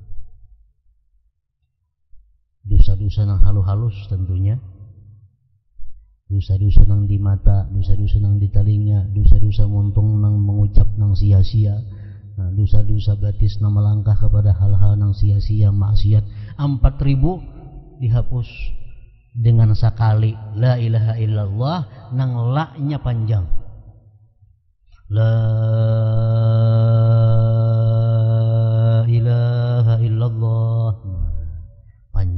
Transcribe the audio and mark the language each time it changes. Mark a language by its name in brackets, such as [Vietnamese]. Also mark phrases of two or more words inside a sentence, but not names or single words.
[Indonesian] Dosa-dosa yang halus-halus tentunya, dosa-dosa yang di mata, dosa-dosa yang di telinga, dosa-dosa muntung yang mengucap yang sia-sia, dosa-dosa batis yang melangkah kepada hal-hal yang sia-sia, maksiat, 4.000 dihapus dengan sekali [Arabic] لا إله إلا الله [Indonesian] nang la-nya panjang. [Arabic] لا إله إلا الله,